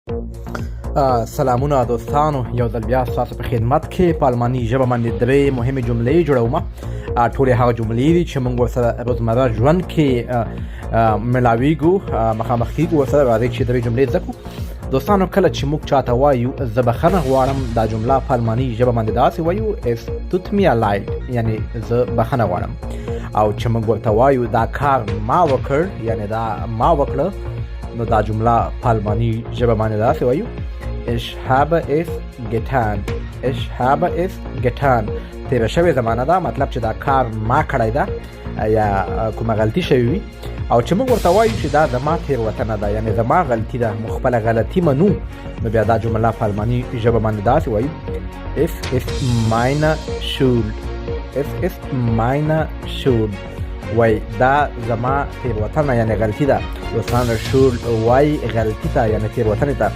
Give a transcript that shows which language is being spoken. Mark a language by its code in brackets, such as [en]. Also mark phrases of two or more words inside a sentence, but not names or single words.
[ps] سلامونه دوستانو، یو ځل بیا ستاسو په خدمت کې په الماني ژبه باندې درې مهمې جملې جوړوم. ټولې هغه جملې دي چې موږ ورسره روزمره ژوند کې ملاویږو، مخامخ کېږو ورسره. راځئ چې درې جملې زده کړو. دوستانو، کله چې موږ چاته وایو زه بخښنه غواړم، دا جمله په الماني ژبه باندې داسې وایو [de] es tut mir leid، [ps] یعنې زه بخښنه غواړم. او چې موږ ورته وایو دا کار ما وکړ، یعنې دا ما وکړه، نو دا جمله په الماني ژبه باندې داسې وایو [de] Ich habe es getan. Ich habe es getan. [ps] تیره شوې زمانه ده، مطلب چې دا کار ما کړی ده یا کومه غلطي شوې وي. او چې موږ ورته وایو چې دا زما تېروتنه ده، یعنې زما غلطي ده، موږ خپله غلطي منو، نو بیا دا جمله په الماني ژبه باندې داسې وایو [de] Es ist meine Schuld. Es ist meine Schuld. [ps] وای دا زما تېروتنه یعنې غلطي ده. دوستانو، شول وای غلطي ته یعنې تېروتنې ته.